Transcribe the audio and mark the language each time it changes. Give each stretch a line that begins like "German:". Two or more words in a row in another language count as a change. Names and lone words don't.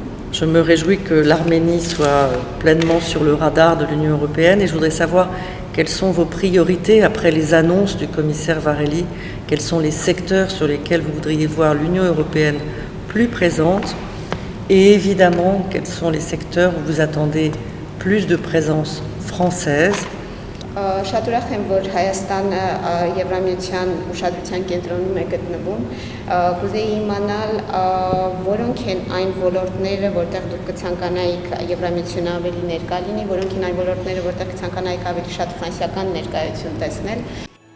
French: Je me réjouis que l'Arménie soit pleinement sur le radar de l'Union européenne et je voudrais savoir quelles sont vos priorités après les annonces du commissaire Varhelyi, quels sont les secteurs sur lesquels vous voudriez voir l'Union européenne plus présente et évidemment quels sont les secteurs où vous attendez plus de présence française.
Armenian: Շատ ուրախ եմ, որ Հայաստանը Եվրամիության ուշադրության կենտրոնում է գտնվում։ Կուզեի իմանալ, որոնք են այն ոլորտները, որտեղ դուք կցանկանայիք Եվրամիությունը ավելի ներկա լինի, որոնք են այն ոլորտները, որտեղ կցանկանայիք ավելի շատ ֆրանսիական ներկայություն տեսնել,